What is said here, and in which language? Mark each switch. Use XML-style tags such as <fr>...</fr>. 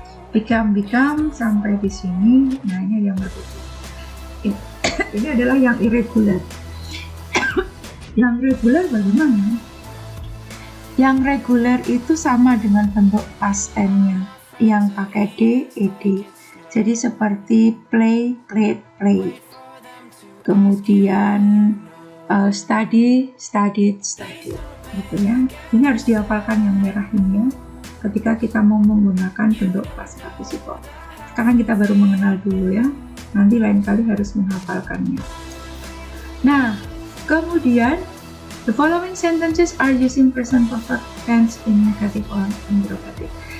<id>Become sampai di sini. Nah, ini yang berbeda. Ini adalah yang irregular. Yang regular bagaimana? Yang regular itu sama dengan bentuk past tense-nya yang pakai d, ed. Jadi seperti play, played, played. Kemudian study, studied, studied. Gitu ya. Ini harus dihafalkan yang merah ini ya. Ketika kita mau menggunakan bentuk past participle. Sekarang kita baru mengenal dulu ya. Nanti lain kali harus menghafalkannya.</id> <en>Nah, kemudian the following sentences are using present perfect tense in negative or interrogative.</en>